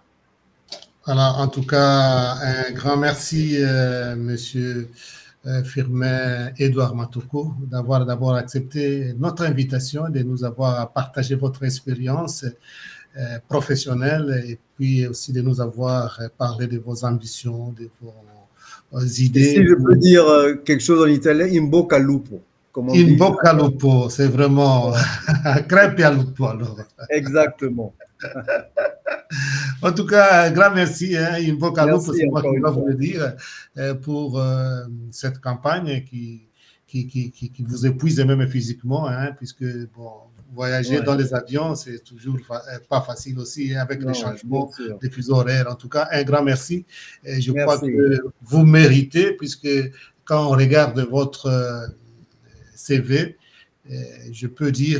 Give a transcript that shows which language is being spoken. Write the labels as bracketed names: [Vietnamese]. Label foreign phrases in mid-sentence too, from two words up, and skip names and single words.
[French] Alors, en tout cas, un grand merci, Monsieur Firmin Edouard Matoko, d'avoir d'abord accepté notre invitation, de nous avoir partagé votre expérience professionnelle et puis aussi de nous avoir parlé de vos ambitions, de vos idées. Et si je peux dire quelque chose en italien, [Italian] in bocca al lupo. In bocca al lupo, [French] c'est vraiment crêpe à lupo alors. Exactement. En tout cas, un grand merci. [Italian] In bocca al lupo, [French] c'est moi qui dois vous le dire, pour cette campagne qui vous épuise même physiquement, hein, puisque bon, voyager dans les avions, c'est toujours pas facile aussi, hein, avec les changements des fuseaux horaires. En tout cas, un grand merci. Et je crois que vous méritez, puisque quand on regarde votre CV, je peux dire